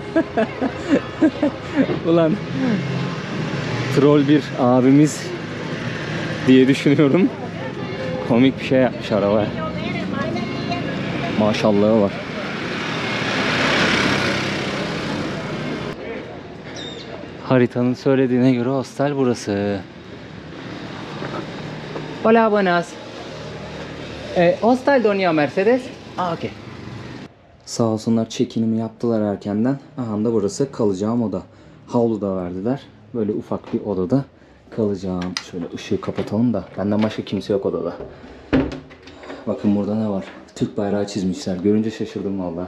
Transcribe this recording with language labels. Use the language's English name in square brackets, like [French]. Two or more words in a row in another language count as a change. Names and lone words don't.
[Turkish] Ulan troll bir abimiz diye düşünüyorum. Komik bir şey yapmış arabaya. Maşallahı var. Haritanın söylediğine göre hostel burası. [Spanish] Hola, buenas. Hostel Doña Mercedes. Okay. [Turkish] Sağ olsunlar check-in'imi yaptılar erkenden. Aha da burası kalacağım oda. Havlu da verdiler. Böyle ufak bir odada kalacağım. Şöyle ışığı kapatalım da benden başka kimse yok odada. Bakın burada ne var? Türk bayrağı çizmişler. Görünce şaşırdım valla.